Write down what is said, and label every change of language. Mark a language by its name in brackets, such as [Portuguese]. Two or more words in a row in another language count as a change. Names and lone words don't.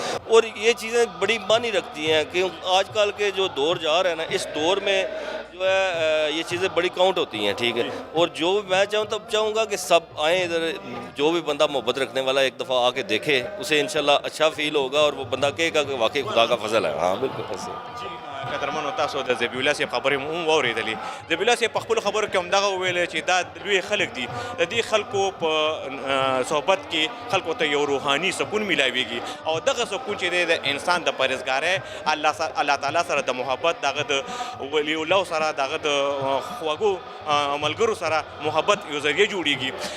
[Urdu] اور یہ چیزیں بڑی معنی رکھتی ہیں کہ آج کل کے جو دور جا رہے ہیں نا, اس دور میں جو ہے یہ چیزیں بڑی کاؤنٹ ہوتی ہیں, ٹھیک ہے. اور جو میں چاہوں گا کہ سب آئیں ادھر, جو بھی بندہ محبت رکھنے والا ایک دفعہ آ کے دیکھے, اسے [Arabic] انشاءاللہ [Urdu] اچھا فیل ہوگا اور وہ بندہ کہے گا کہ واقعی خدا کا فضل ہے. ہاں بالکل ایسے. [Pashto] قدرمنو تاسو د ذبیح الله صاحب خبرې مو واورېدلې. ذبیح الله صاحب په خپلو خبرو کې همدغه وویل چې دا لوی خلک دي, د دې خلکو په صحبت کې خلکو ته یو روحاني سکون میلاویږي او دغه سکون چې دی د انسان د پرهیزګارۍ [Arabic] الله تعالی [Pashto] سره د محبت, دغه د ولی الله سره, دغه د خوږو ملګرو سره محبت یو ذریعه جوړیږي.